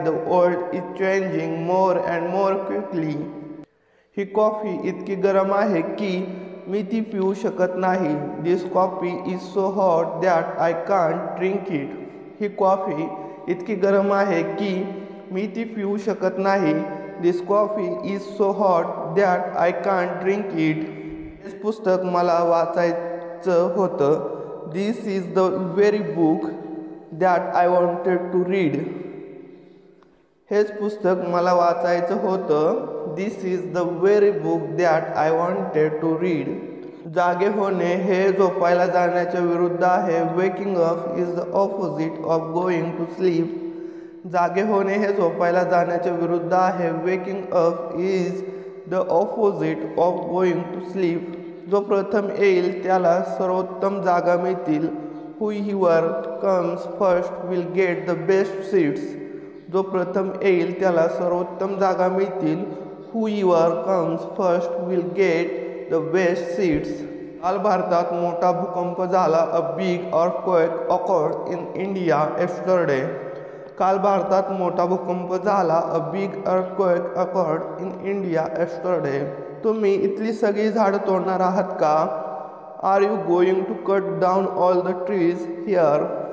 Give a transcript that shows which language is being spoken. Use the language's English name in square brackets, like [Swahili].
[English] The world is changing more and more quickly. [Marathi] He coffee इतकी गरम आहे की मी ती पिऊ शकत नाही. [English] This coffee is so hot that I can't drink it. [Marathi] He coffee इतकी गरम आहे की मी ती पिऊ शकत नाही. [English] This coffee is so hot that I can't drink it. [Marathi] हेच पुस्तक मला वाचायचं होतं. [English] This is the very book that I wanted to read. [Marathi] हेच पुस्तक मला वाचायचं होतं. [English] This is the very book that I wanted to read. [Marathi] जागे होणे हे झोपायला जाण्याच्या विरुद्ध आहे. [English] Waking up is the opposite of going to sleep. [Marathi] जागे होणे हे झोपायला जाण्याच्या विरुद्ध आहे. [English] Waking up is the opposite of going to sleep. [Marathi] जो प्रथम येईल त्याला सर्वोत्तम जागा मिळतील. [English] Whoever comes first will get the best seats. [Marathi] जो प्रथम येईल त्याला सर्वोत्तम जागा मिळतील. [English] Whoever comes first will get the best seats. [Marathi] काल भारतात मोठा भूकंप झाला. [English] A big earthquake occurred in India yesterday. [Marathi] काल भारतात मोठा भूकंप झाला. [English] A big earthquake occurred in India yesterday. [Marathi] तुम्ही इथली सगळी झाडं तोडणार आहात का? [English] Are you going to cut down all the trees here.